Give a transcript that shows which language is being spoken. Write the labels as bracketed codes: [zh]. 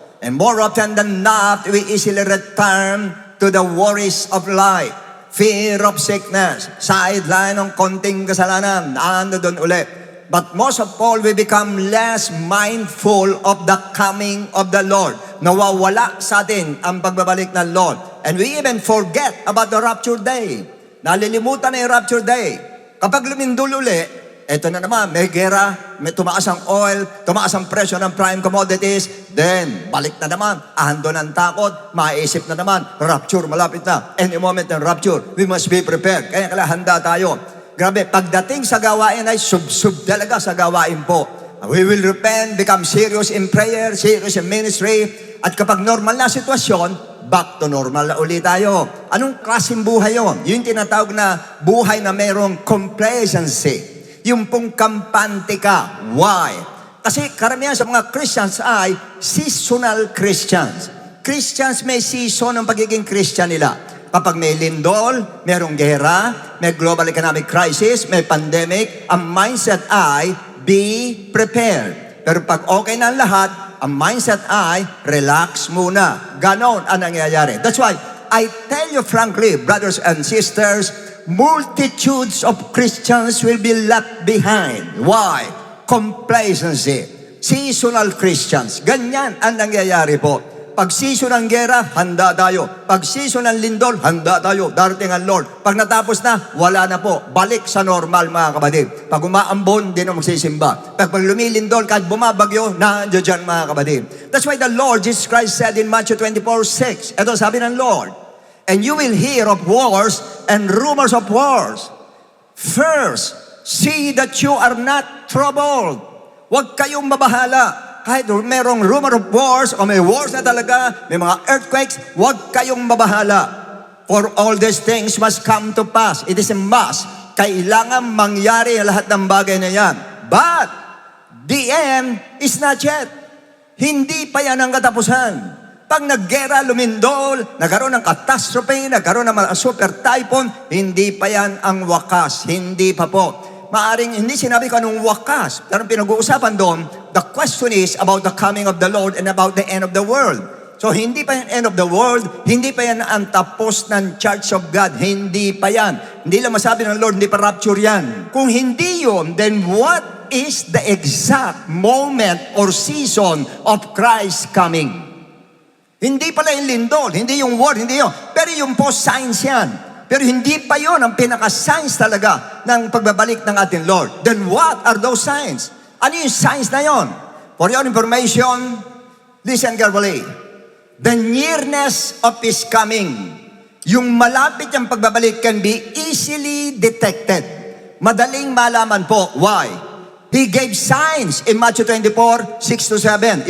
[en] And more often than not, we easily return to the worries of life. Fear of sickness, [tl] sideline ng konting kasalanan, ano doon ulit. [en] But most of all, we become less mindful of the coming of the Lord. [tl] Nawawala sa atin ang pagbabalik ng Lord. [en] And we even forget about the rapture day. [tl] Nalilimutan na yung rapture day. Kapag lumindol uli, eto na naman, may gera, may tumaas ang oil, tumaas ang presyo ng prime commodities, then balik na naman, ahando ng takot, maisip na naman, rapture, malapit na. [en] Any moment ng rapture, we must be prepared. [tl] Kaya handa tayo. Grabe, pagdating sa gawain ay sub-sub talaga sa gawain po. [en] We will repent, become serious in prayer, serious in ministry, [tl] at kapag normal na sitwasyon, [en] back to normal na ulit tayo. [tl] Anong klaseng buhay yun? Yung tinatawag na buhay na mayroong complacency. Yung pong kampante ka. [en] Why? [tl] Kasi karamihan sa mga Christians ay seasonal Christians. Christians may season ng pagiging Christian nila. Kapag may lindol, merong gera, may global economic crisis, may pandemic, ang mindset ay be prepared. Pero pag okay na ang lahat, ang mindset ay relax muna. Ganon ang nangyayari. [en] That's why I tell you frankly, brothers and sisters, multitudes of Christians will be left behind. Why? Complacency. Seasonal Christians. [tl] Ganyan ang nangyayari po. Pag season ng gera, handa tayo. Pag season ng lindol, handa tayo. Darating ang Lord. Pag natapos na, wala na po. Balik sa normal, mga kapatid. Pag umaambon, di na magsisimba. Pag lumilindol, kahit bumabagyo, nandiyo dyan, mga kapatid. [en] That's why the Lord Jesus Christ said in Matthew 24:6, [tl] ito sabi ng Lord, [en] and you will hear of wars and rumors of wars. First, see that you are not troubled. [tl] Huwag kayong mabahala. Kahit merong rumor of wars o may wars na talaga, may mga earthquakes, huwag kayong mabahala. [en] For all these things must come to pass. It is a must. [tl] Kailangan mangyari ang lahat ng bagay na yan. [en] But the end is not yet. [tl] Hindi pa yan ang katapusan. Pag naggera, lumindol, nagkaroon ng catastrophe, nagkaroon ng mga super typhoon, hindi pa yan ang wakas. Hindi pa po. Maaring hindi sinabi ko anong wakas. Pero pinag-uusapan doon, [en] the question is about the coming of the Lord and about the end of the world. [tl] So hindi pa yan end of the world, hindi pa yan ang tapos ng Church of God. Hindi pa yan. Hindi lang masabi ng Lord, hindi pa rapture yan. Kung hindi yun, [en] then what is the exact moment or season of Christ coming? [tl] Hindi pala yung lindol, hindi yung war, hindi yun. Pero yung post-signs yan. Pero hindi pa yon ang pinaka-signs talaga ng pagbabalik ng ating Lord. [en] Then what are those signs? [tl] Ano yung signs na yon? [en] For your information, listen carefully. The nearness of His coming. [tl] Yung malapit yung pagbabalik [en] can be easily detected. [tl] Madaling malaman po. [en] Why? He gave signs in Matthew 24:6-7.